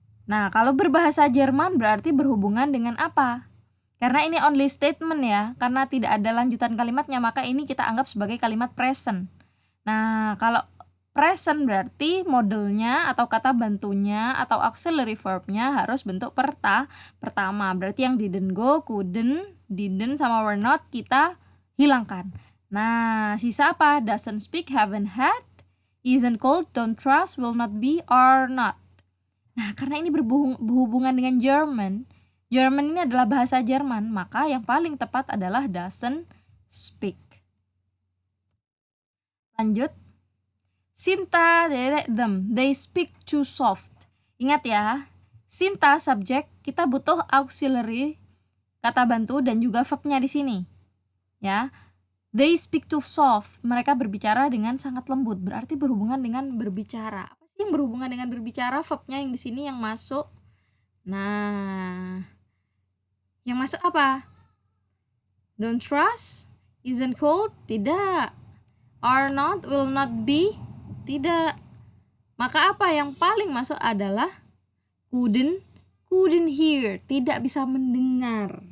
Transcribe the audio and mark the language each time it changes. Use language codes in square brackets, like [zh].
[id] Nah, kalau berbahasa Jerman berarti berhubungan dengan apa? Karena ini [en] only statement [id] ya, karena tidak ada lanjutan kalimatnya, maka ini kita anggap sebagai kalimat present. Nah, kalau present berarti modelnya atau kata bantunya atau auxiliary verbnya harus bentuk pertama. Berarti yang [en] didn't go, couldn't, didn't, [id] sama [en] were not [id] kita hilangkan. Nah, sisa apa? [en] Doesn't speak, haven't had, isn't cold, don't trust, will not be, are not. [id] Nah, karena ini berhubungan dengan German ini adalah bahasa Jerman, maka yang paling tepat adalah [en] doesn't speak. [id] Lanjut. [en] Sinta, them, they speak too soft. [id] Ingat ya, Sinta subjek, kita butuh auxiliary, kata bantu, dan juga verbnya di sini. Ya, [en] they speak too soft, [id] mereka berbicara dengan sangat lembut, berarti berhubungan dengan berbicara. Apa sih yang berhubungan dengan berbicara? Verbnya yang di sini yang masuk. Nah, yang masuk apa? [en] Don't trust, isn't cold, [id] tidak. [en] Are not, will not be, [id] tidak. Maka apa yang paling masuk adalah [en] couldn't hear, [id] tidak bisa mendengar.